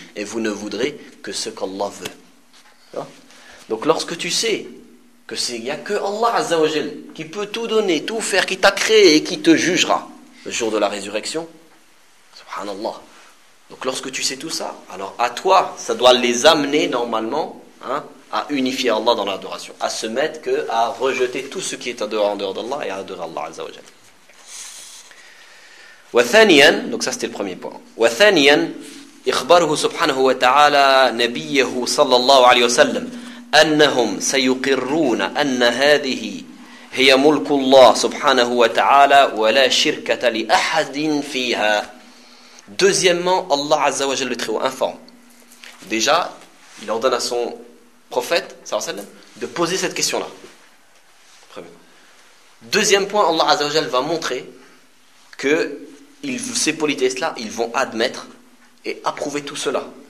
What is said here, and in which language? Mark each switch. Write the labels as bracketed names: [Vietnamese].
[French] Et vous ne voudrez que ce qu'Allah veut. Donc lorsque tu sais que c'est, il n'y a que Allah Azza wa Jal qui peut tout donner, tout faire, qui t'a créé et qui te jugera le jour de la résurrection, subhanallah. Donc lorsque tu sais tout ça, alors à toi, ça doit les amener normalement à unifier Allah dans l'adoration, à se mettre que à rejeter tout ce qui est en dehors d'Allah et à adorer Allah Azza wa Jal. وثانياً, donc ça c'était le premier point. [Arabic] وثانياً, إخباره سبحانه وتعالى نبيه صلى الله عليه وسلم أنهم سيقرون أن هذه هي ملك الله سبحانه وتعالى ولا شركة لأحد فيها. [French] Deuxièmement, Allah Azza wa Jalla le informe. Déjà, il ordonne à son prophète, sallallahu alayhi wa sallam, de poser cette question-là. Premier. Deuxième point, Allah Azza wa Jalla va montrer que ces politesses-là, ils vont admettre et approuver tout cela.